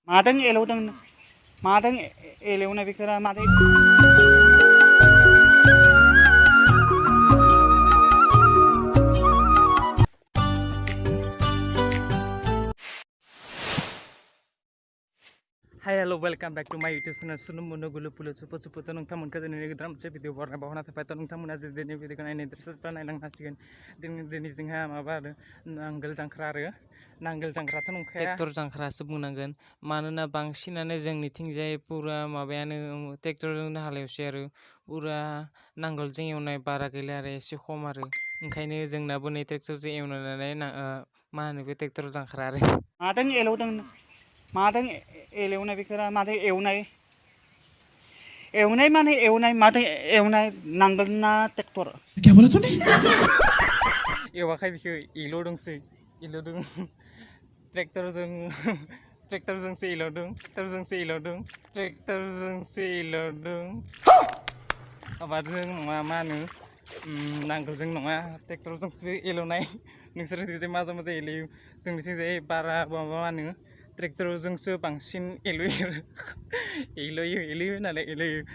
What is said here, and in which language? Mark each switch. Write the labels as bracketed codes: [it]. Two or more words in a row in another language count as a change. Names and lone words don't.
[brx] मादों एलौदों मादों एलेवनाय बेखौ मादों [en] hi hello welcome back to my YouTube channel [brx] सुनु मुनु गुलु पुलु सुपु सुपु तो नोंथांमोनखौ दिनै गोदान मोनसे भिडिअ बरनाय बावना थाबाय तो नोंथांमोना जुदि दिनै भिडिअखौ नायनो इन्टारेस्टेडबा नायलांनो हासिगोन दिनै जोंहा माबा आरो नांगोल जांख्रा आरो नांगोल जांख्राथ' नंखाया ट्रेक्टर जांख्रासो बुंनांगोन मानोना बांसिनानो जोंनिथिंजाय पुरा माबायानो ट्रेक्टरजोंनो हालेवसै आरो पुरा नांगोलजों एवनाय बारा गैला आरो एसे खम आरो ओंखायनो जोंनाबो नै ट्रेक्टरजों एवनानै मा होनो बे ट्रेक्टर जांख्रा आरो मादों एलौदों मादों एलेवनाय बेखौ मादों एवनाय माने एवनाय मादों एवनाय नांगोल ना ट्रेक्टर [hi] क्या बोला तूने [brx] एवाखै बेखौ एलौदोंसो एलौदों ट्रेक्टरजोंसो एलौदों आबादजों नङा मा होनो नांगोलजों नङा ट्रेक्टरजोंसो एलौनाय नोंसोरनिथिंजाय माजों माजों एलौयो जोंनिथिंजाय बारा माबा मा होनो ट्रेक्टरजोंसो बांसिन एलौयो नालाय एलौयो